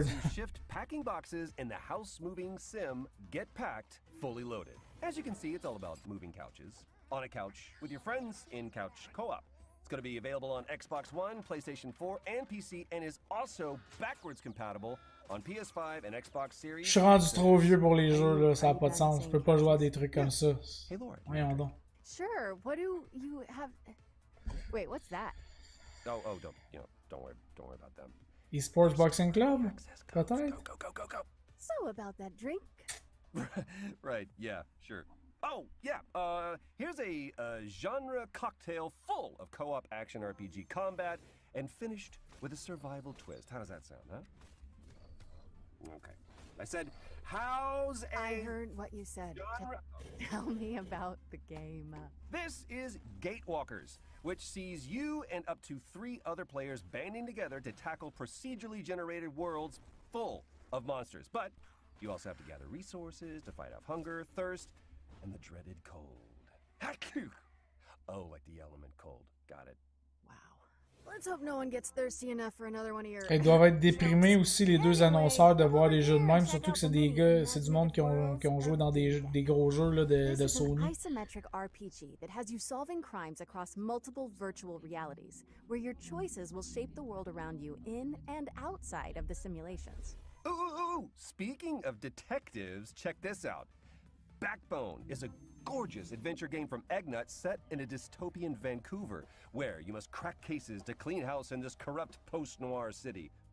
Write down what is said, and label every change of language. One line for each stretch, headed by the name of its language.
English: as you shift packing boxes in the house-moving sim Get Packed, fully loaded. As you can see, it's all about moving couches. On a couch with your friends in couch co-op. It's going to be available on Xbox One, PlayStation 4, and PC, and is also backwards compatible on PS5 and Xbox Series.
French: Je suis rendu trop vieux pour les jeux, là, ça a pas de sens. Je peux pas jouer à des trucs comme ça.
English: Hey, Laura.
French: Voyons donc.
English: Sure, what do you have... Wait, what's that? Oh, don't worry about them.
French: Esports Boxing Club? Peut-être?
English: Go. So about that drink, Right, yeah, sure. Oh, yeah, here's a genre cocktail full of co-op action RPG combat and finished with a survival twist. How does that sound, huh? Okay. I said, how's a... I heard what you said. Tell me about the game. This is Gatewalkers, which sees you and up to 3 other players banding together to tackle procedurally generated worlds full of monsters. But you also have to gather resources to fight off hunger, thirst, and the dreaded cold. Oh, like the element cold. Got it. Let's hope no one gets thirsty enough for another one of your...
French: Ils doivent être déprimés aussi, les deux annonceurs, de voir les jeux de même, surtout que c'est des gars, c'est du monde qui ont joué dans des gros jeux là, de Sony.
English: This is an isometric RPG that has you solving crimes across multiple virtual realities, where your choices will shape the world around you in and outside of the simulations. Ooh, speaking of detectives, check this out. Backbone is a gorgeous adventure game from Eggnut set in a dystopian Vancouver, where you must crack cases to clean house in this corrupt post-noir city.